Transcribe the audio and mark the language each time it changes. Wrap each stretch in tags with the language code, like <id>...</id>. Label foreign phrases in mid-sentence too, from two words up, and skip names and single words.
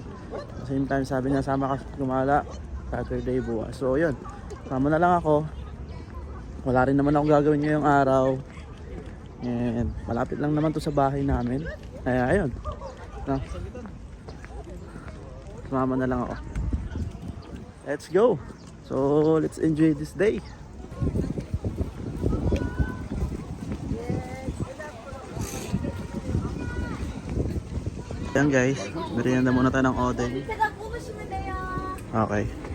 <en>Same time</en> <tl>sabi niya sama ka gumala Saturday bukas. So yun, sama na lang ako. Wala rin naman ako gagawin ngayong araw. And malapit lang naman to sa bahay namin. Kaya ayun, no? Sumama na lang ako.</tl> <en>Let's go. So let's enjoy this day.</en> <tl>Yan guys, merienda muna tayo ng Oden. Okay.</tl>